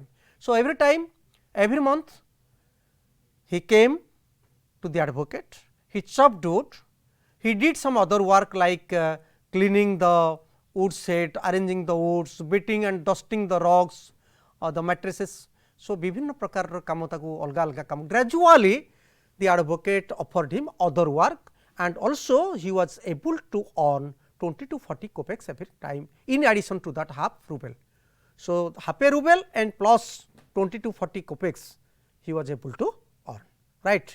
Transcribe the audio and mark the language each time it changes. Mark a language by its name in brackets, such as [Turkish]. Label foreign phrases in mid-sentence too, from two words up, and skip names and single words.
[English] So, every time, every month he came to the advocate, he chopped wood, he did some other work like cleaning the wood shed, arranging the woods, beating and dusting the rugs, the mattresses. So, [Odia] ବିଭିନ୍ନ ପ୍ରକାରର କାମ ତାକୁ ଅଲଗା ଅଲଗା କାମ. [English] Gradually the advocate offered him other work, and also he was able to earn 20 to 40 kopecks every time, in addition to that half ruble. So, half a ruble and plus 20 to 40 kopecks he was able to earn, right.